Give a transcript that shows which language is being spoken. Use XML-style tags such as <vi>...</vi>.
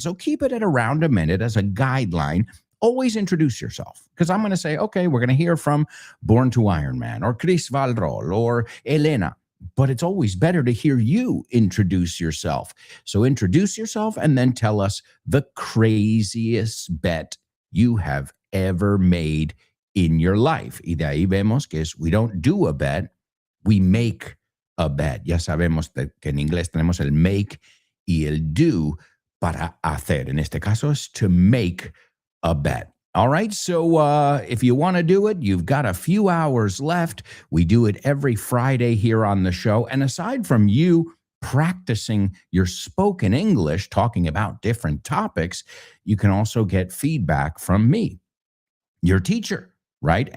<en>So keep it at around a minute as a guideline. Always introduce yourself, because I'm going to say, okay, we're going to hear from Born to Ironman or Chris Valrol or Elena, but it's always better to hear you introduce yourself. So introduce yourself and then tell us the craziest bet you have ever made in your life.</en> <es>Y de ahí vemos que</es> <en>we don't do a bet, we make a bet.</en> <es>Ya sabemos que en inglés tenemos el make y el do para hacer. En este caso es</es> <en>to make a bet. All right. So if you want to do it, you've got a few hours left. We do it every Friday here on the show. And aside from you practicing your spoken English, talking about different topics, you can also get feedback from me, your teacher, right?</en>